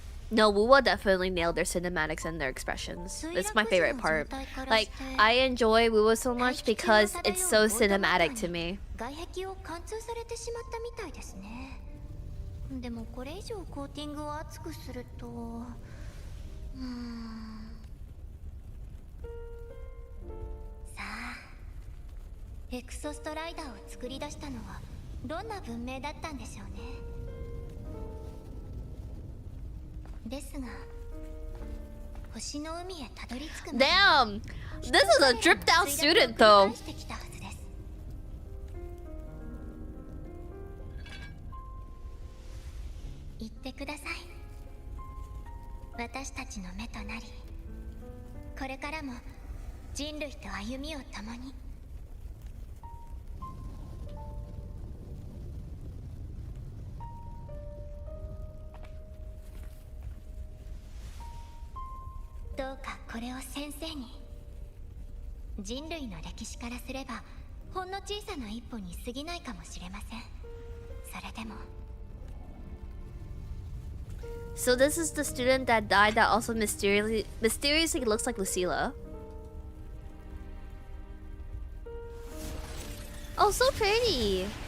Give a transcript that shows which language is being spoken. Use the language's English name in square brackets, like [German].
[English] No, Wuwa definitely nailed their cinematics and their expressions. It's my favorite part. Like, I enjoy Wuwa so much because it's so cinematic to me. [Japanese] 外壁を貫通されてしまったみたいですね。でもこれ以上コーティングを厚くすると、さあ、エクソストライダーを作り出したのはどんな文明だったんでしょうね。ですが、星の海へたどり着くまで [English] Damn! This is a dripped out student though. [Japanese] してきたはずです。言ってください。私たちの目となり、これからも人類と歩みを共に。どうかこれを先生に。人類の歴史からすればほんの小さな一歩に過ぎないかもしれません。それでも。 [English] So this is the student that died that also mysteriously looks like Lucila. Oh, so pretty.